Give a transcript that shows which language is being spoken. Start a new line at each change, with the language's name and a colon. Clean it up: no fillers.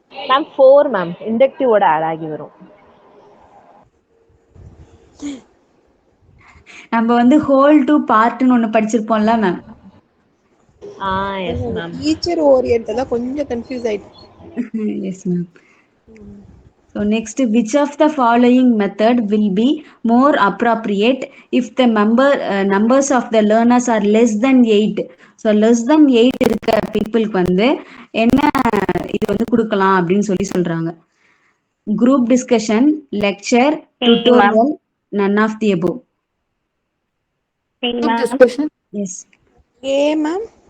Tamil: Ma'am 4 ma'am இண்டக்டிவோட add ஆகி வரும். நம்ம வந்து ஹோல் டு பார்ட்னு ஒன்னு படிச்சிருப்போம்ல மேம்.
English: Yes ma'am.
Tamil: டீச்சர் ஓரியன்டா கொஞ்சம் கன்ஃபியூஸ் ஆயிடுச்சு.
English: Yes ma'am. So next, which of the following method will be more appropriate if the numbers of the learners are less than 8? So less than 8
Tamil: இருக்க பீப்புளுக்கு வந்து என்ன இது வந்து கொடுக்கலாம் அப்படின்னு சொல்றாங்க.
English: Group discussion, lecture, tutorial, none of the above. Yes. A ma'am.